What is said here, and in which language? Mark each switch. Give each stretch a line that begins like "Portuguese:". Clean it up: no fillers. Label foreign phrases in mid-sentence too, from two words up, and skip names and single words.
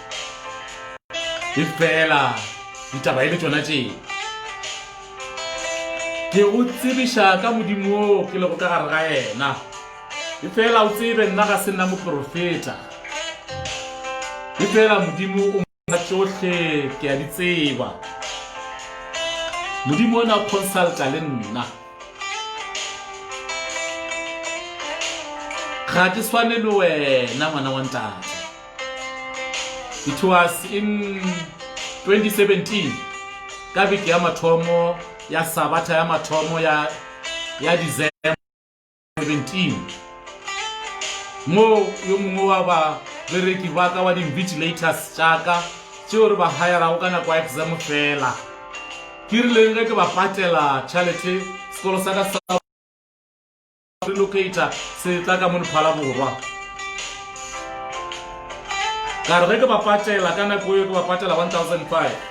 Northern Sotho: e fela ditaba e le tšona tšee ke go tsebiša ka modimo ke lego ka gare ga yena e fela o tsebe nna ga se nna moprofeta e fela modimo o mona tšohle ke a di tseba modimo ona o consulta le nna ga ke swane le wena ngwana wa ntate
English: it was in 2017
Northern Sotho: ka beke ya mathomo ya sabata ya mathomo ya December 17 mo yo mongwe wa ba bereki ba ka wa di-invigilators tšaka tšeo re ba hayarago ka nako ya exam fela ke rileng ge ke ba patela tšhalete sekolo sa ka sa relocator se tla ka mo Lephala Borwa ka re ge ke ba patela ka nako eo ke ba patela 1,500